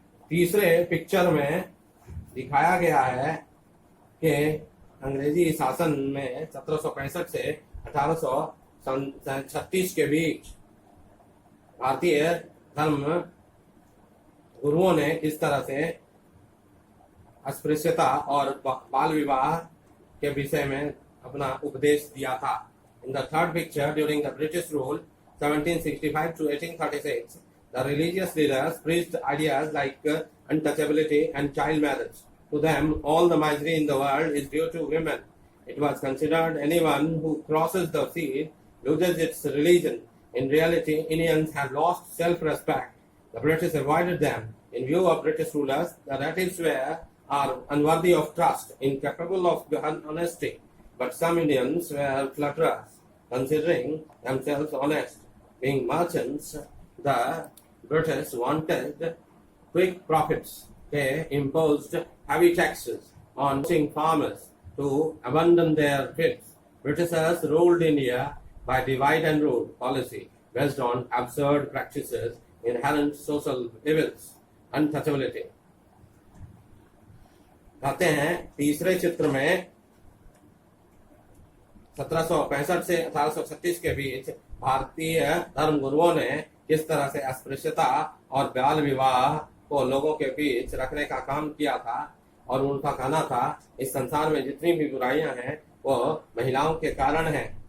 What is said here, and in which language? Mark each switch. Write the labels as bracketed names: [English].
[Hindi] तीसरे पिक्चर में दिखाया गया है कि अंग्रेजी शासन में 1765 से 1836 के बीच भारतीय धर्म गुरुओं ने किस तरह से अस्पृश्यता और बाल विवाह के विषय में अपना उपदेश दिया था. [English] In the third picture, during the British rule 1765 to 1836, the religious leaders preached ideas like untouchability and child marriage. To them, all the misery in the world is due to women. It was considered anyone who crosses the sea loses its religion. In reality, Indians had lost self-respect. The British avoided them. In view of British rulers, the natives are unworthy of trust, incapable of honesty. But some Indians were flutterers, considering themselves honest. Being merchants, the British wanted quick profits. They imposed heavy taxes on farmers to abandon their fields. Britishers ruled India by divide and rule policy based on absurd practices, inherent social evils, untouchability. [Hindi] कहते हैं तीसरे चित्र में 1765 से 1836 के बीच भारतीय धर्म गुरुओं ने किस तरह से अस्पृश्यता और बाल विवाह को लोगों के बीच रखने का काम किया था और उनका कहना था इस संसार में जितनी भी बुराइयां हैं वो महिलाओं के कारण है.